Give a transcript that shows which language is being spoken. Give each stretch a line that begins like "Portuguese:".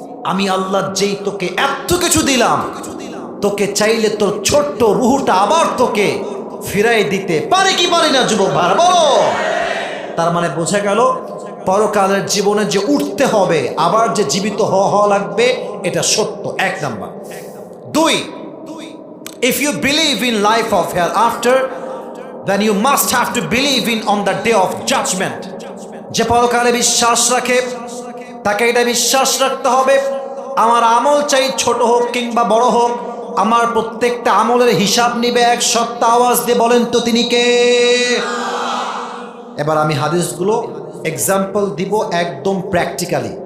Bangla: আমি আল্লাহ যেই তোকে এত কিছু দিলাম, তোকে চাইলে তোর ছোট্ট রুহটা আবার তোকে ফিরাই দিতে পারে কি পারি না যুবক ভাই বলো? তার মানে বোঝা গেল পরকালের জীবনে যে উঠতে হবে, আবার যে জীবিত হওয়া লাগবে, এটা সত্য। 1 number.
English: 2, if you believe in life of hereafter, then you must have to believe in on the day of judgment.
Bangla: যে পরকালে বিশ্বাস রাখে তাকে এটা বিশ্বাস রাখতে হবে, আমার আমল চাই ছোট হোক কিংবা বড় হোক, আমার প্রত্যেকটা আমলের হিসাব নিবে এক সত্তা। আওয়াজ দিয়ে বলেন তো তিনি কে? এবার আমি হাদিসগুলো এক্সাম্পল দিব একদম প্র্যাকটিক্যালি।